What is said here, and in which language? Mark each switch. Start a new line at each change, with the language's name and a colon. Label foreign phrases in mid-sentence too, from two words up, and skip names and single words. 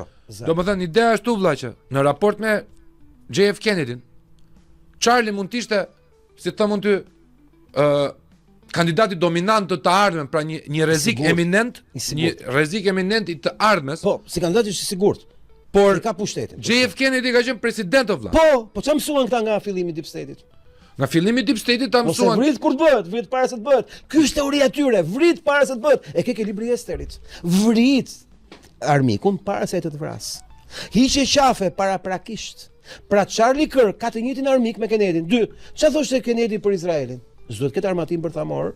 Albanian: Domethënë ideja është vëlla që në raport me JF Kennedyn, Charlie mund të ishte, si thëmë ty, kandidati dominant të ardhmen, pra një rrezik sigurt. eminent, I sigurt. një rrezik eminent i të ardhmes. Po, si kandidat është i sigurt. Por I ka pushtetin. JF Kennedy ka qenë president of vlla. Po çfarë mësuan këta nga fillimi i
English: deep state-
Albanian: it? Nga fillimi i
English: deep state-
Albanian: it ta Ose mësuan. vrit kur të bëhet, vrit para se të bëhet. Ky është teoria e tyre, vrit para se të bëhet. E ke libri Esterit. Vrit armikun para se të vras. Hiqe qafe para prakisht. Pra Charlie Kirk ka të njëjtin armik me Kennedy. 2. Çfarë thoshte Kennedy për Izraelin? S'duhet ketë armatim për thamor,